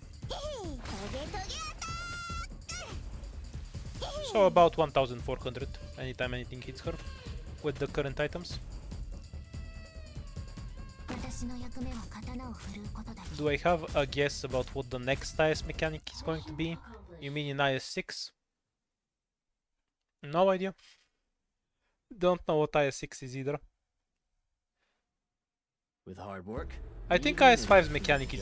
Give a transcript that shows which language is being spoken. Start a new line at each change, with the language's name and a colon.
Japanese: へへ、トゲトゲアタック。
English: So about 1400 anytime anything hits her with the current items.
Japanese: 私の役目は刀を振るうことだ。
English: Do I have a guess about what the next IS mechanic is going to be? You mean in IS6? No idea. Don't know what IS6 is either. With hard work, I think even IS5's ninjas mechanic is